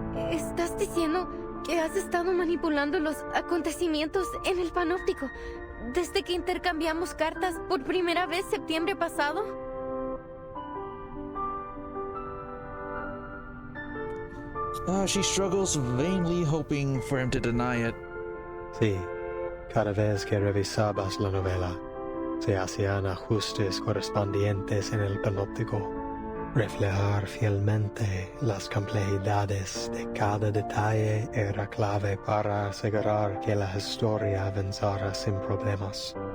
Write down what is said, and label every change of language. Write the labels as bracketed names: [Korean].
[Spanish] ¿Estás diciendo que has estado manipulando los acontecimientos en el panóptico desde que intercambiamos cartas por primera vez septiembre pasado? [English] She struggles, vainly hoping for him to deny it. [Spanish] Sí, cada vez que revisabas la novela, se hacían ajustes correspondientes en el panóptico. Reflejar fielmente las complejidades de cada detalle era clave para asegurar que la historia avanzara sin problemas.